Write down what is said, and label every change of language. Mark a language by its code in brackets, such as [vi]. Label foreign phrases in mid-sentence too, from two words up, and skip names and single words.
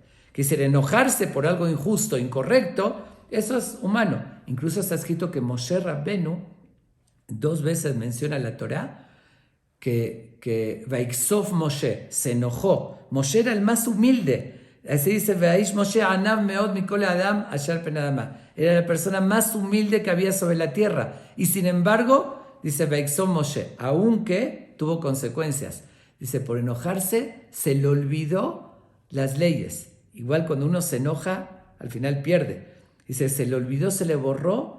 [es] Que decir, enojarse por algo injusto, incorrecto, eso es humano. Incluso está escrito que Moshe Rabbenu 2 veces menciona la Torá que Vaiksov Moshe se enojó. Moshe era el más humilde. Así dice, [he] והאיש משה ענו מאד מכל האדם אשר פני האדמה. [es] Era la persona más humilde que había sobre la tierra. Y sin embargo, dice Vaiksov Moshe, aunque tuvo consecuencias. Dice, por enojarse se le olvidó las leyes. Igual cuando uno se enoja, al final pierde. Dice, se le olvidó, se le borró.